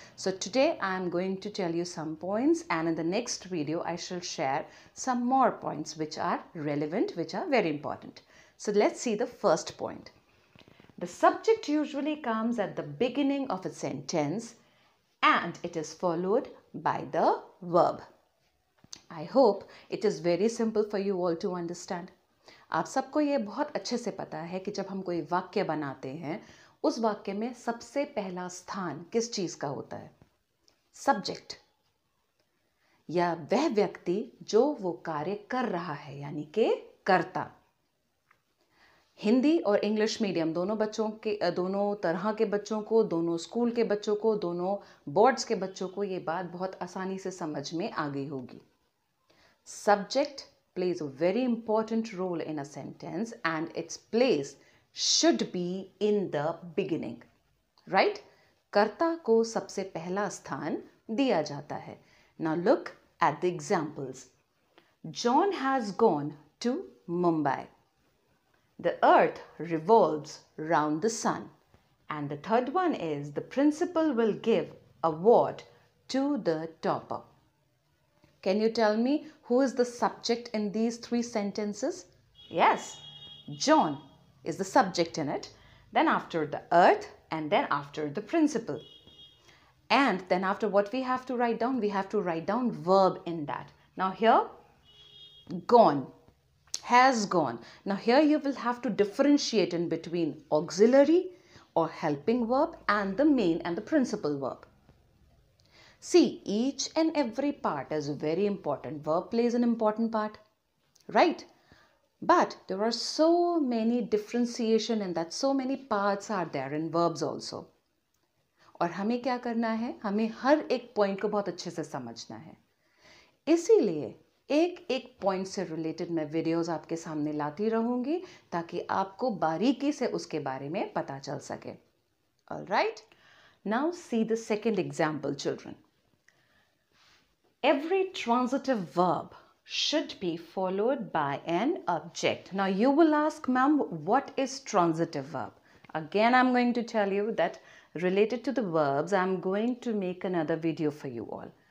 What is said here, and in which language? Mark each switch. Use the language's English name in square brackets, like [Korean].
[English] So today I am going to tell you some points and in the next video I shall share some more points which are relevant, which are very important. So let's see the first point. The subject usually comes at the beginning of a sentence and it is followed by the verb. I hope it is very simple for you all to understand. [Hindi] आप सबको ये बहुत अच्छे से पता है कि जब हम कोई वाक्य बनाते हैं उस वाक्य में सबसे पहला स्थान किस चीज का होता है? सब्जेक्ट या वह व्यक्ति जो वो कार्य कर रहा है, यानी कि कर्ता. हिंदी और इंग्लिश मीडियम दोनों बच्चों के, दोनों तरह के बच्चों को, दोनों स्कूल के बच्चों को, दोनों बोर्ड्स के बच्चों को ये बात बहुत आसानी से समझ में आ गई होगी. [English] Subject plays a very important role in a sentence and its place should be in the beginning. Right? [Hindi] कर्ता को सबसे पहला स्थान दिया जाता है. [English] Now look at the examples. John has gone to Mumbai. The earth revolves round the sun. And the third one is the principal will give award to the topper. Can you tell me who is the subject in these three sentences? Yes, John is the subject in it. Then after the earth and then after the principal. And then after what we have to write down? We have to write down verb in that. Now here, gone, has gone. Now here you will have to differentiate in between auxiliary or helping verb and the main and the principal verb. See, each and every part is very important. Verb plays an important part, right? But there are so many differentiation in that. So many parts are there in verbs also. [Hindi] और हमें क्या करना है? हमें हर एक point को बहुत अच्छे से समझना है. इसीलिए एक एक पॉइंट से रिलेटेड मैं वीडियोस आपके सामने लाती रहूंगी ताकि आपको बारीकी से उसके बारे में पता चल सके. [English] All right? Now see the second example, children. Every transitive verb should be followed by an object. Now you will ask, ma'am, what is transitive verb? Again, I'm going to tell you that related to the verbs, I'm going to make another video for you all.